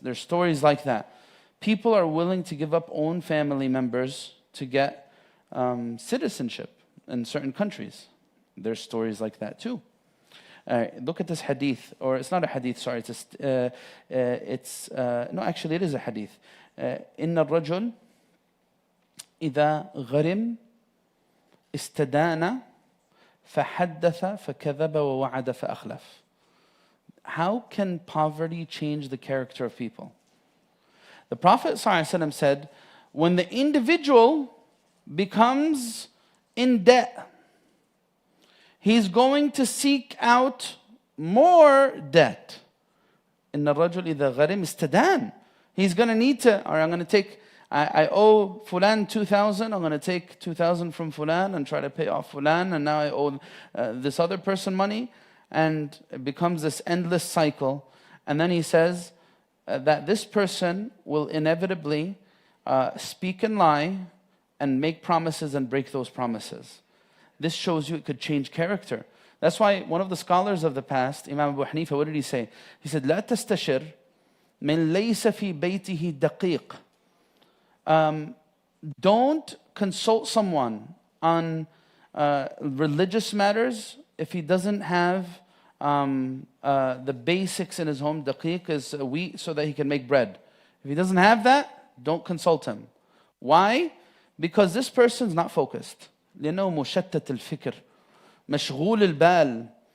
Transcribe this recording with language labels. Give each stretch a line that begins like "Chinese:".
English: There's stories like that. People are willing to give up own family members to get citizenship in certain countries. There's stories like that too. Look at this hadith, or it's not a hadith, sorry. No, actually it is a hadith.
Arabic: إن الرجل إذا غرم استدان فحدث فكذب ووعد فأخلف.
English: How can poverty change the character of people? The Prophet ﷺ said, when the individual becomes in debt, he's going to seek out more debt.
Arabic: إن الرجل إذا غرم استدان.
English: He's going to need to, or I'm going to take, I owe Fulan 2,000, I'm going to take 2,000 from Fulan and try to pay off Fulan, and now I owe this other person money, and it becomes this endless cycle. And then he says that this person will inevitably speak and lie and make promises and break those promises. This shows you it could change character. That's why one of the scholars of the past, Imam Abu Hanifa, what did he say? He said,
Arabic: لا تستشر من ليس في بيته دقيق.
English: Don't consult someone on religious matters if he doesn't have the basics in his home. Daqiq is wheat so that he can make bread. If he doesn't have that, don't consult him. Why? Because this person's not focused.
Arabic: لأنه مشتت الفكر مشغول البال.